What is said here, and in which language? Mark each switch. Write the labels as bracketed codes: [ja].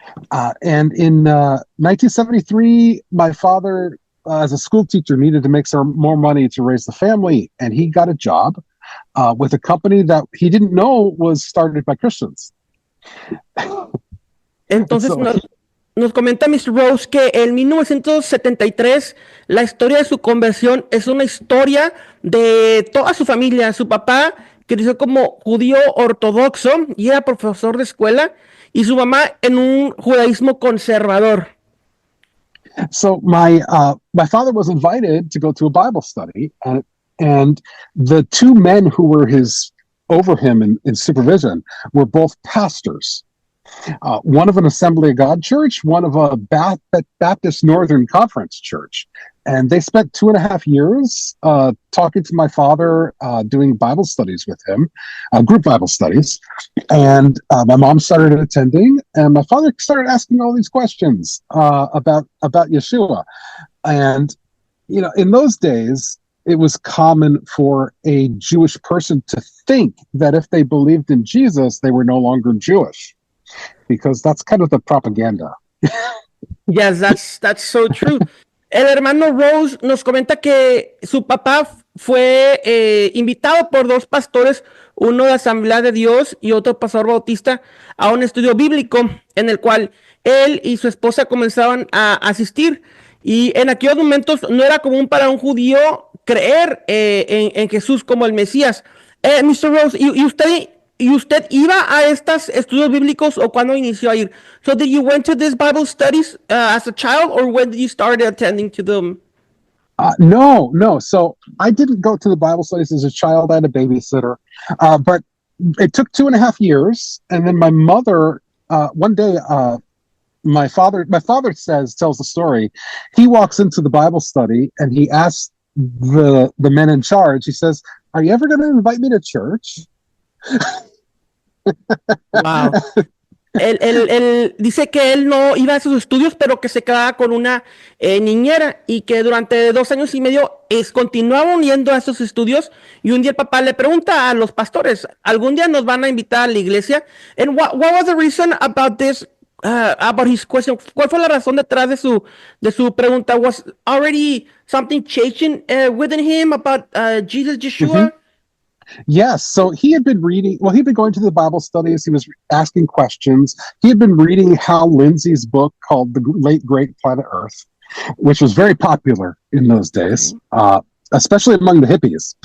[en] And in 1973, my father, as a school teacher, needed to make some more money to raise the family, and he got a job with a company that he didn't know was started by Christians. [es] Entonces nos comenta Mr. Rose que en 1973 la historia de su conversión es una historia de toda su familia. Su papá creció como judío ortodoxo y era profesor de escuela, y su mamá en un judaísmo conservador. [en] So my father was invited to go to a Bible study, and the two men who were over him in supervision were both pastors. One of an Assembly of God church, one of a Baptist Northern Conference church. And they spent 2.5 years talking to my father, doing Bible studies with him, group Bible studies. And my mom started attending, and my father started asking all these questions about Yeshua. And, in those days, it was common for a Jewish person to think that if they believed in Jesus, they were no longer Jewish, because that's kind of the propaganda. Yes, that's so true. [es] El hermano Rose nos comenta que su papá fue invitado por dos pastores, uno de Asamblea de Dios y otro pastor bautista, a un estudio bíblico en el cual él y su esposa comenzaban a asistir. Y en aquellos momentos no era común para un judío creer en Jesús como el Mesías. Mr. Rose, ¿y usted iba a estos estudios bíblicos o cuándo inició a ir? [en] So did you went to these Bible studies as a child, or when did you start attending to them? No. So I didn't go to the Bible studies as a child. I had a babysitter, but it took 2.5 years. And then my mother, one day, my father tells the story. He walks into the Bible study and he asks the men in charge, he says, "Are you ever going to invite me to church?" Wow. [es] Él dice que él no iba a sus estudios, pero que se quedaba con una niñera, y que durante 2 años y medio continuaba yendo a esos estudios. Y un día el papá le pregunta a los pastores, ¿algún día nos van a invitar a la iglesia? [en] And what was the reason about this, about his question? [es] ¿Cuál fue la razón detrás de su pregunta? [en] Was already something changing within him about Jesus, Yeshua? Yes. So he had been reading, well, he'd been going to the Bible studies. He was asking questions. He had been reading Hal Lindsey's book called The Late Great Planet Earth, which was very popular in those days, especially among the hippies.